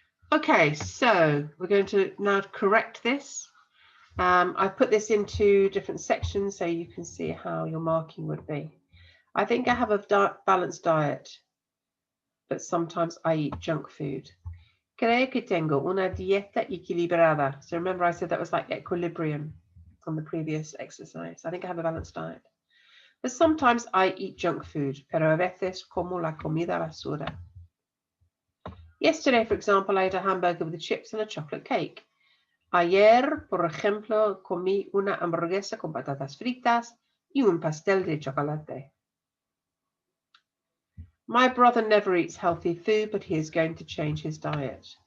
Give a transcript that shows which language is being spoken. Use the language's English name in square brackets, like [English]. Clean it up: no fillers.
[English] Okay, so we're going to now correct this. I've put this into different sections so you can see how your marking would be. I think I have a balanced diet, but sometimes I eat junk food. [Spanish] Creo que tengo una dieta equilibrada. [English] So remember I said that was like equilibrium on the previous exercise. I think I have a balanced diet. But sometimes I eat junk food, [Spanish] pero a veces como la comida basura. [English] Yesterday, for example, I ate a hamburger with the chips and a chocolate cake. [Spanish] Ayer, por ejemplo, comí una hamburguesa con patatas fritas y un pastel de chocolate. [English] My brother never eats healthy food, but he is going to change his diet.